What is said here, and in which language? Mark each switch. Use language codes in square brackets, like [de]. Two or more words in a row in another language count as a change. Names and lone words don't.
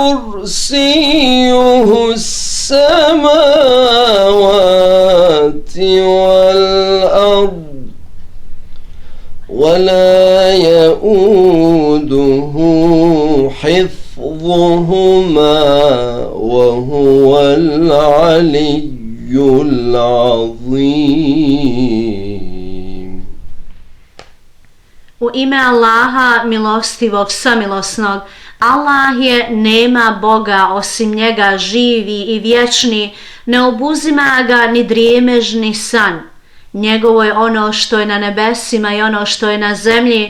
[ar] كرسيه السماوات والأرض ولا يؤوده حفظهما وهو العلي العظيم. [bs] U ime Allaha, milostivog, samilosnog. Allah je, nema Boga osim njega, živi i vječni, ne obuzima ga ni drijemež ni san. Njegovo je ono što je na nebesima i ono što je na zemlji.